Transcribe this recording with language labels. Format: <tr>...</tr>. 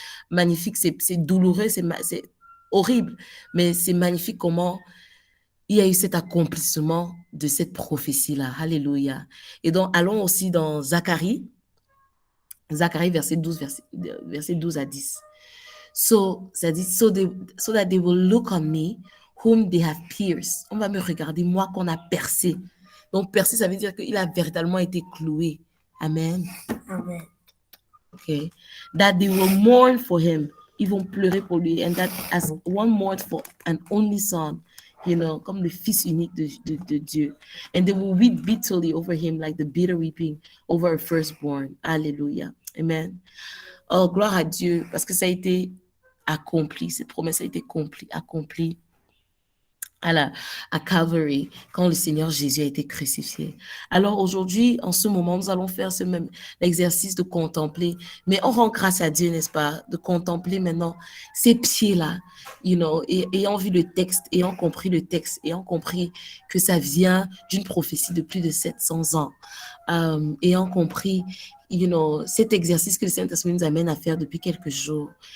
<fr>Magnifique, c'est douloureux, c'est horrible, mais c'est magnifique comment il y a eu cet accomplissement de cette prophétie-là. Alléluia. Et donc, allons aussi dans Zacharie, verset 12 à 10.</fr> <en>So,</en> <fr>ça dit,</fr> <en>so that they will look on me, whom they have pierced.</en> <fr>On va me regarder, moi qu'on a percé. Donc, percé, ça veut dire qu'il a véritablement été cloué. Amen. Amen. Okay.</fr> <en>That they will mourn for him.</en> <fr>Ils vont pleurer pour lui.</fr> <en>And that as one mourned for an only son, you know,</en> <fr>comme le fils unique de Dieu.</fr> <en>And they will weep bitterly over him like the bitter weeping over a firstborn. Alléluia. Amen.</en> <fr>Oh, gloire à Dieu, parce que ça a été accompli. Cette promesse a été accomplie à Calvary, quand le Seigneur Jésus a été crucifié. Alors aujourd'hui, en ce moment, nous allons faire ce même exercice de contempler, mais on rend grâce à Dieu, n'est-ce pas, de contempler maintenant ces pieds-là, you know, et ayant vu le texte, ayant compris le texte, ayant compris que ça vient d'une prophétie de plus de 700 ans, ayant compris you know, cet exercice que le Saint-Esprit nous amène à faire depuis quelques jours.</fr>